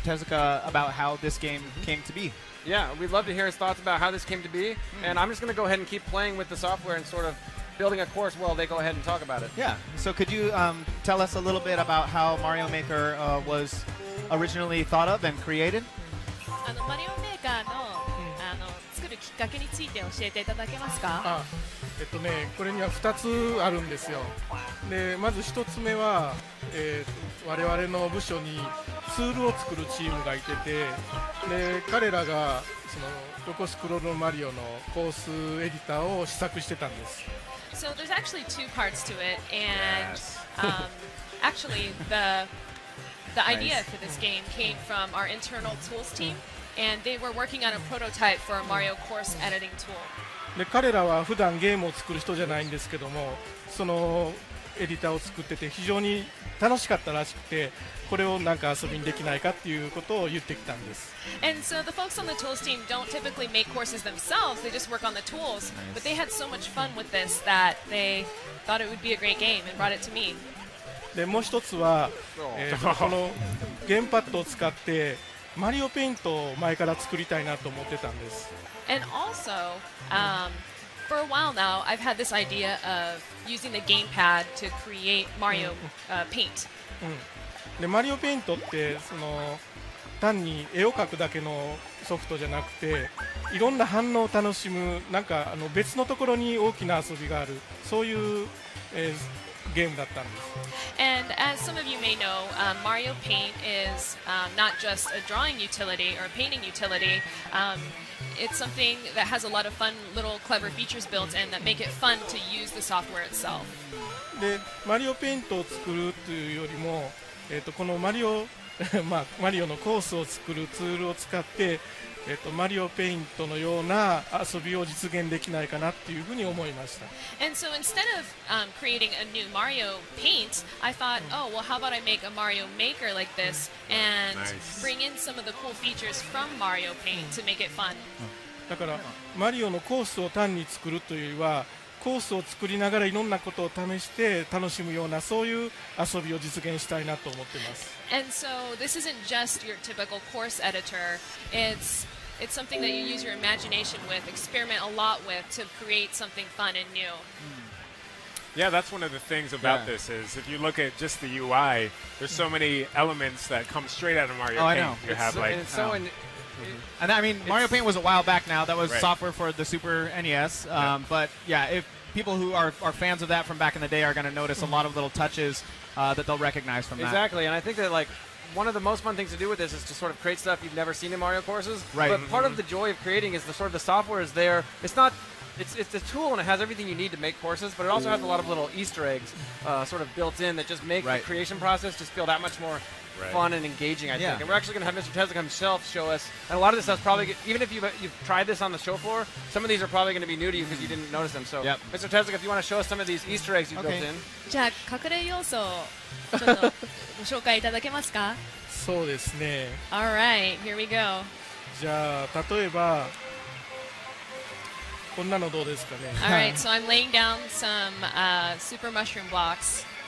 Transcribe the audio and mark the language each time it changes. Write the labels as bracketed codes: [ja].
[en] Tezuka about how this game came to be. Yeah, we'd love to hear his thoughts about how this came to be, and I'm just going to go ahead and keep playing with the software and sort of building a course while they go ahead and talk about it. Yeah, so could you tell us a little bit about how Mario Maker was originally thought of and created? [ja] マリオメーカーの作るきっかけについて教えていただけますか？これには2つあるんですよ。でまず1つ目は、我々の部署にツールを作るチームがいてて、で彼らがその横スクロールマリオのコースエディターを試作してたんです。 [en] So there's actually two parts to it, and actually the idea for this game came from our internal tools team, and they were working on a prototype for a Mario course editing tool. [ja] で彼らは普段ゲームを作る人じゃないんですけども、そのエディターを作ってて非常に楽しかったらしくて、これをなんか遊びにできないかっていうことを言ってきたんです。 [en] And so the folks on the tools team don't typically make courses themselves, they just work on the tools, but they had so much fun with this that they thought it would be a great game and brought it to me. [ja] でもう一つは、このゲームパッドを使ってマリオペイントを前から作りたいなと思ってたんです。 [en] And also, for a while now, I've had this idea of using the gamepad to create Mario Paint. [ja] でマリオペイントってその単に絵を描くだけのソフトじゃなくて、いろんな反応を楽しむ、なんか別のところに大きな遊びがある、そういう、ゲームだったんです。 [en] And as some of you may know, Mario Paint is not just a drawing utility or a painting utility. It's something that has a lot of fun, little clever features built in that make it fun to use the software itself. [ja] でマリオペイントを作るというよりも、このマリオのコースを作るツールを使って、マリオペイントのような遊びを実現できないかなっていうふうに思いました。 [en] And so instead of creating a new Mario Paint, I thought, oh, well, how about I make a Mario Maker like this and bring in some of the cool features from Mario Paint to make it fun. [ja] だからマリオのコースを単に作るというよりは、コースを作りながらいろんなことを試して楽しむようなそういう遊びを実現したいなと思っています。 [en] And so this isn't just your typical course editor. It's something that you use your imagination with, experiment a lot with to create something fun and new. Yeah, that's one of the things about this is if you look at just the UI, there's so many elements that come straight out of Mario Paint. I know. You have like and I mean, Mario Paint was a while back now. That was Right. software for the Super NES. But yeah, if people who are fans of that from back in the day are going to notice a lot of little touches that they'll recognize from that. Exactly, and I think that like one of the most fun things to do with this is to sort of create stuff you've never seen in Mario courses. Right. But part of the joy of creating is the sort of the software is there. It's not. It's a tool and it has everything you need to make courses, but it also has a lot of little Easter eggs sort of built in that just make the creation process just feel that much more fun and engaging, I think. And we're actually going to have Mr. Tezuka himself show us. And a lot of this stuff's probably, even if you've tried this on the show floor, some of these are probably going to be new to you because you didn't notice them. So, Mr. Tezuka, if you want to show us some of these Easter eggs you've built in. [ja] じゃあ隠れ要素をちょっとご紹介いただけますか？そうですね。 [en] Alright, here we go. [ja] じゃあ例えばこんなのどうですかね。 [en] Alright, so I'm laying down some super mushroom blocks.